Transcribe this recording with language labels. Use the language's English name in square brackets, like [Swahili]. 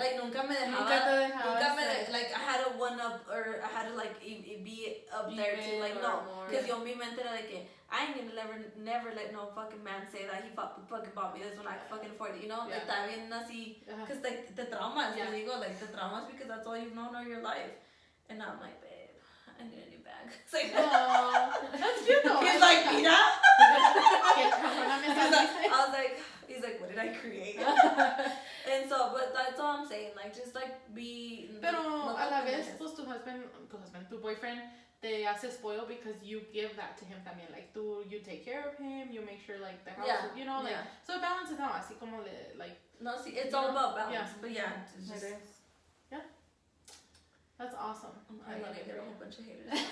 [English] like [Spanish] nunca me dejaba, [English] like I had to one up, or I had to like be up there too, like no, [Spanish] cause yo mi mente era de que [English] I ain't gonna never let no fucking man say that he fucking bought me this when I can fucking afford it, you know, like that [Spanish] bien así, [English] cause like the traumas, [Spanish] te digo, [English] like the traumas, because that's all you've known all your life, and I'm like, babe, I need a new bag. It's like, that's cute though. He's like, mira. I was like, he's like, what did I create? And so, but that's all I'm saying, like, just like be. [Spanish] Pero a la vez, pues tu boyfriend te hace spoil [English] because you give that to him [Spanish] también. [English] Like, you take care of him, you make sure like the house, you know, like, so it balances out, [Spanish] así como [English] like. No, see, it's all about balance, but yeah, it's just. Yeah. That's awesome. I love it. Get a whole bunch of haters.